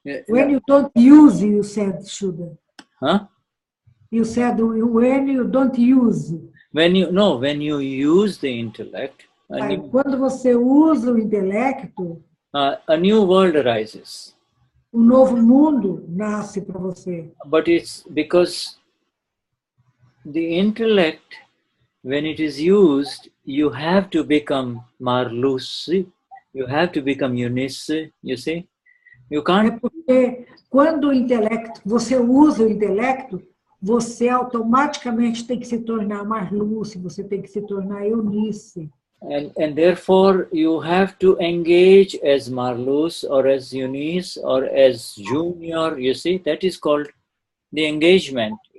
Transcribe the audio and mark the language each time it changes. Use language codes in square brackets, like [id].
[en] When you don't use, you said, Shuddha. Huh? You said when you don't use. When you use the intellect. [pt] Quando você usa o intelecto, [en] a new world arises. [pt] Um novo mundo nasce para você. [en] But it's because the intellect, when it is used, you have to become Marlus, you have to become Eunice, you see? You can't. [pt] É porque quando você usa o intelecto, você automaticamente tem que se tornar Marlus, você tem que se tornar Eunice. [en] And therefore you have to engage as Marlus or as Eunice or as Junior, you see, that is called the engagement.